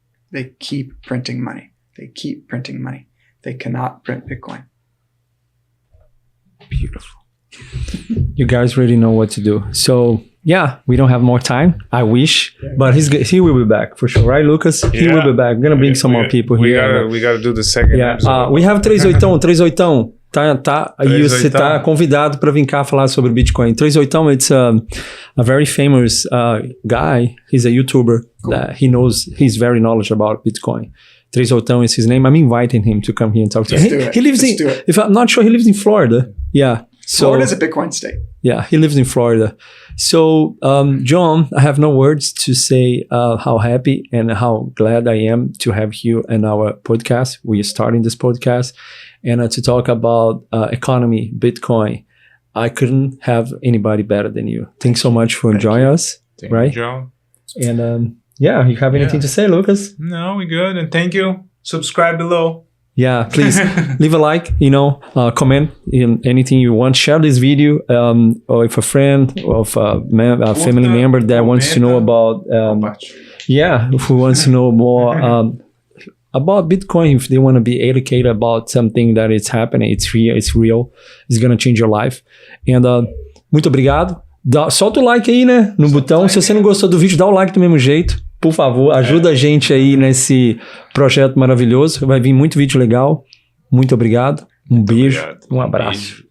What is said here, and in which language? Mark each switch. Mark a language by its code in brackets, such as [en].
[en] They keep printing money. They keep printing money. They cannot print Bitcoin. Beautiful. You guys really know what to do. So yeah, we don't have more time. I wish, but he will be back for sure, right, Lucas? He will be back. I'm gonna bring some more people here. We gotta do the second episode. We have 38. Tá. [pt] E você tá convidado para vir cá falar sobre Bitcoin. [en] 38, it's a very famous guy. He's a YouTuber. Cool. That he's very knowledgeable about Bitcoin. 38 is his name. I'm inviting him to come here and talk to him. He lives if I'm not sure, he lives in Florida. Yeah. So, Florida's a Bitcoin state. Yeah, he lives in Florida. So, Jhon, I have no words to say how happy and how glad I am to have you in our podcast. We are starting this podcast and to talk about economy, Bitcoin. I couldn't have anybody better than you. Thanks so much for joining us. Thank right? you, Jhon. And you have anything to say, Lucas? No, we're good. And thank you. Subscribe below. Yeah, please leave a like, comment anything you want. Share this video or if a friend or if a family member that wants to know about, who wants to know more about Bitcoin, if they want to be educated about something that is happening, it's real, it's going to change your life. [pt] And muito obrigado. Solta o like aí, né, no botão. Se você não gostou do vídeo, dá o like do mesmo jeito. Por favor, ajuda a gente aí nesse projeto maravilhoso. Vai vir muito vídeo legal. Muito obrigado. Um beijo, um abraço.